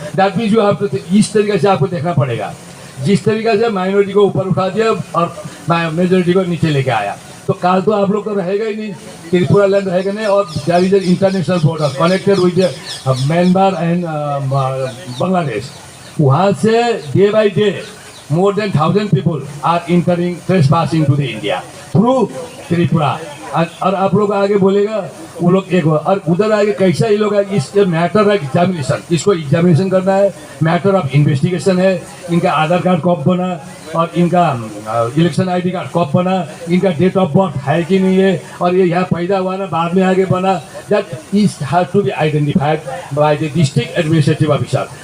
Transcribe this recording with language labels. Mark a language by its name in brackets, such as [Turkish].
[English] that means you have to, [Hindi] इस तरीके से आपको देखना पड़ेगा। जिस तरीके से माइनॉरिटी को ऊपर उठा दिया और मेजोरिटी को नीचे लेके आया, तो काल तो आप लोग का रहेगा ही नहीं, त्रिपुरा लैंड रहेगा नहीं। [English] और there is an international border connected with Myanmar and Bangladesh. [Hindi] वहाँ से [English] Day by day more than 1,000 people are entering, trespassing to the India through Tripura। [Hindi] और आप लोग आगे बोलेगा वो लोग एक और उधर आगे कैसा ये लोग इसके मैटर ऑफ एग्जामिनेशन, इसको एग्जामिनेशन करना है, मैटर ऑफ इन्वेस्टिगेशन है। इनका आधार कार्ड कब बना और इनका इलेक्शन आईडी कार्ड कब बना, इनका डेट ऑफ बर्थ है कि नहीं है, और ये यहाँ पैदा हुआ ना बाद में आगे बना, [English] That is has to be identified by the district administrative officer.